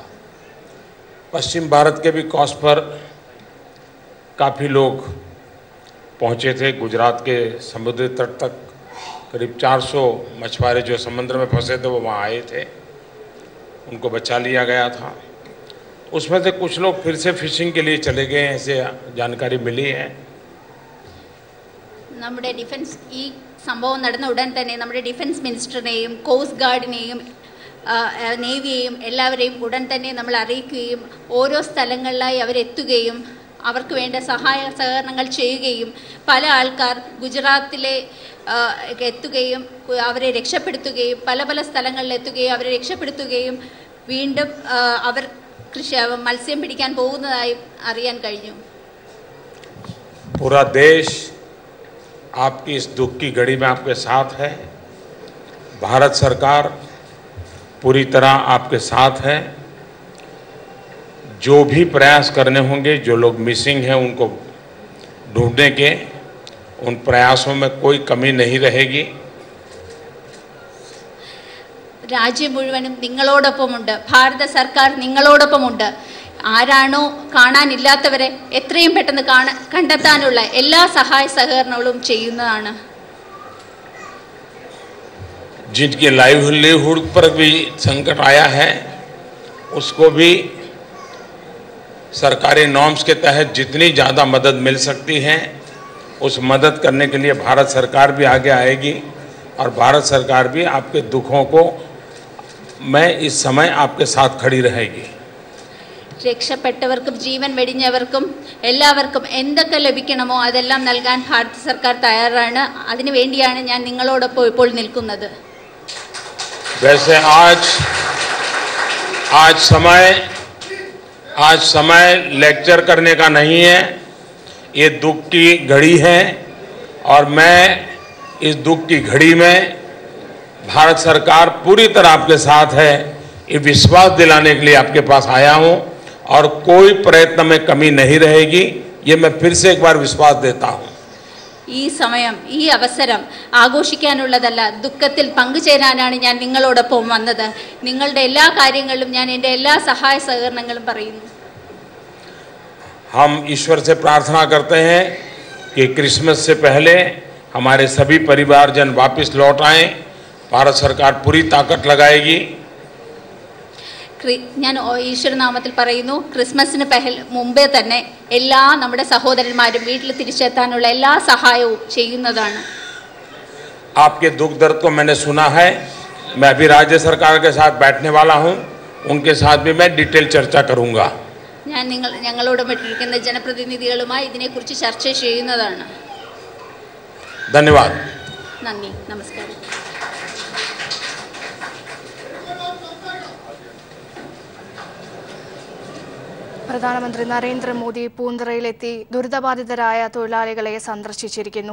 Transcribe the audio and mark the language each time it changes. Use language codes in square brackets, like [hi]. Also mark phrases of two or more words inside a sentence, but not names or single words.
[hi] पश्चिम भारत के भी कोस्ट पर काफ़ी लोग पहुँचे थे. गुजरात के समुद्री तट तक करीब 400 मछुआरे जो समुद्र में फंसे थे वो वहाँ आए थे. उनको बचा लिया गया था. उसमें से कुछ लोग फिर से फिशिंग के लिए चले गए हैं, ऐसे जानकारी मिली है. [ml] നമ്മുടെ ഡിഫൻസ് ഈ സംഭവം നടന്ന ഉടൻ തന്നെ നമ്മുടെ ഡിഫൻസ് മിനിസ്റ്ററിനെയും കോസ്റ്റ് ഗാർഡിനെയും നേവിയെയും എല്ലാവരെയും ഉടൻ തന്നെ നമ്മൾ അറിയിക്കുകയും ഓരോ സ്ഥലങ്ങളിലായി അവരെത്തുകയും അവർക്ക് വേണ്ട സഹായ സഹകരണങ്ങൾ ചെയ്യുകയും പല ആൾക്കാർ ഗുജറാത്തിലെ എത്തുകയും അവരെ രക്ഷപ്പെടുത്തുകയും പല പല സ്ഥലങ്ങളിൽ എത്തുകയും അവരെ രക്ഷപ്പെടുത്തുകയും വീണ്ടും അവർ മത്സ്യം പിടിക്കാൻ പോകുന്നതായി അറിയാൻ കഴിഞ്ഞു. [hi] पूरा देश आपकी इस दुख की घड़ी में आपके साथ है. भारत सरकार पूरी तरह आपके साथ है. जो भी प्रयास करने होंगे, जो लोग मिसिंग हैं उनको ढूंढने के, उन प्रयासों में कोई कमी नहीं रहेगी. [ml] രാജ്യം മുഴുവനും നിങ്ങളോടൊപ്പമുണ്ട്. ഭാരത സർക്കാർ നിങ്ങളോടൊപ്പമുണ്ട്. ആരാണോ കാണാനില്ലാത്തവരെ എത്രയും പെട്ടെന്ന് കണ്ടെത്താനുള്ള എല്ലാ സഹായ സഹകരണങ്ങളും ചെയ്യുന്നതാണ്. [hi] जिनकी लाइवलीहुड पर भी संकट आया है उसको भी सरकारी नॉर्म्स के तहत जितनी ज़्यादा मदद मिल सकती है उस मदद करने के लिए भारत सरकार भी आगे आएगी और भारत सरकार भी आपके दुखों को मैं इस समय आपके साथ खड़ी रहेगी. [ml] രക്ഷപ്പെട്ടവർക്കും ജീവൻ വെടിഞ്ഞവർക്കും എല്ലാവർക്കും എന്തൊക്കെ ലഭിക്കണമോ അതെല്ലാം നൽകാൻ ഭാരത സർക്കാർ തയ്യാറാണ്. അതിനു വേണ്ടിയാണ് ഞാൻ നിങ്ങളോടൊപ്പം ഇപ്പോൾ നിൽക്കുന്നത്. [hi] वैसे आज समय लेक्चर करने का नहीं है. ये दुख की घड़ी है और मैं इस दुख की घड़ी में भारत सरकार पूरी तरह आपके साथ है ये विश्वास दिलाने के लिए आपके पास आया हूं और कोई प्रयत्न में कमी नहीं रहेगी. ये मैं फिर से एक बार विश्वास देता हूं. [ml] ഈ സമയം ഈ അവസരം ആഘോഷിക്കാനുള്ളതല്ല, ദുഃഖത്തിൽ പങ്കുചേരാനാണ് ഞാൻ നിങ്ങളോടൊപ്പം വന്നത്. നിങ്ങളുടെ എല്ലാ കാര്യങ്ങളിലും ഞാൻ എൻ്റെ എല്ലാ സഹായ സഹകരണങ്ങളും പറയുന്നു. [hi] हम ईश्वर से प्रार्थना करते हैं कि क्रिसमस से पहले हमारे सभी परिवारजन वापस लौट आए। भारत सरकार पूरी ताकत लगाएगी। [ml] ഞാൻ ഈശ്വരനാമത്തിൽ പറയുന്നു, ക്രിസ്മസിന് മുമ്പേ തന്നെ എല്ലാ നമ്മുടെ സഹോദരന്മാരും വീട്ടിൽ തിരിച്ചെത്താനുള്ള എല്ലാ സഹായവും ചെയ്യുന്നതാണ്. [hi] आपके दुख दर्द को मैंने सुना है। मैं अभी राज्य सरकार के साथ बैठने वाला हूं, उनके साथ भी मैं डिटेल चर्चा करूंगा. [ml] ഞാൻ ഞങ്ങളോട് മറ്റിരിക്കുന്ന ജനപ്രതിനിധികളുമായി ഇതിനെക്കുറിച്ച് ചർച്ച ചെയ്യുന്നതാണ്. [hi] धन्यवाद. [ml] നന്ദി, നമസ്കാരം. പ്രധാനമന്ത്രി നരേന്ദ്രമോദി പൂന്തറയിലെത്തി ദുരിതബാധിതരായ തൊഴിലാളികളെ സന്ദർശിച്ചിരിക്കുന്നു.